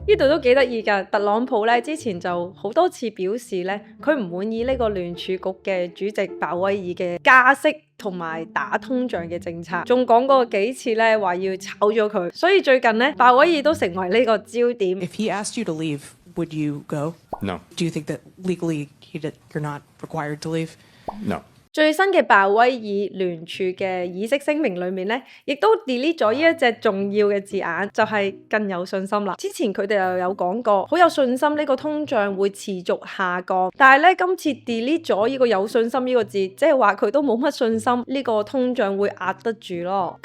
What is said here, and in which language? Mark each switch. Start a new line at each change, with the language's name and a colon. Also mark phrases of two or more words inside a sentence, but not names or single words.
Cantonese: 呢度都幾得意㗎。特朗普咧之前就好多次表示咧，佢唔滿意呢個聯儲局嘅主席鮑威爾嘅加息同埋打通脹嘅政策，仲講過幾次咧話要炒咗佢。所以最近咧，鮑威爾都成為呢個焦點。
English: If he asked you to leave, would you go? No. Do you think that legally you're not required to leave? No.
Cantonese: 最新嘅鮑威爾聯儲嘅議息聲明裏面咧，亦都 delete 咗呢一隻重要嘅字眼，就係更有信心啦。之前佢哋又有講過，好有信心呢個通脹會持續下降，但係咧今次 delete 咗呢個有信心呢個字，即係話佢都冇乜信心呢個通脹會壓得住咯。